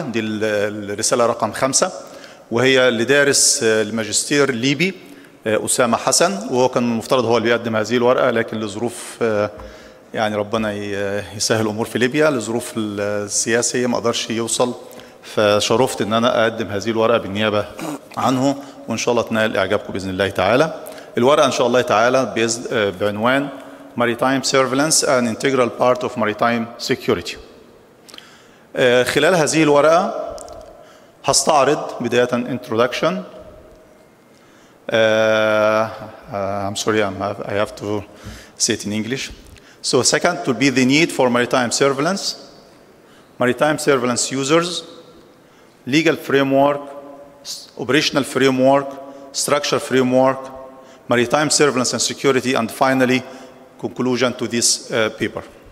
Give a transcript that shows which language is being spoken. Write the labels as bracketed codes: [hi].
[ar] دي الرسالة رقم 5، وهي لدارس الماجستير الليبي أسامة حسن، وهو كان المفترض هو اللي بيقدم هذه الورقة، لكن لظروف يعني ربنا يسهل الأمور في ليبيا، لظروف السياسية ما قدرش يوصل، فشرفت إن أنا أقدم هذه الورقة بالنيابة عنه، وإن شاء الله تنال إعجابكم بإذن الله تعالى. الورقة إن شاء الله تعالى بعنوان [en] Maritime Surveillance an Integral Part of Maritime Security. [ar] خلال هذه الورقة هستعرض بداية Introduction. [en] I'm sorry, I have to say it in English. So second will be the need for maritime surveillance users, legal framework, operational framework, structure framework, maritime surveillance and security, and finally conclusion to this paper.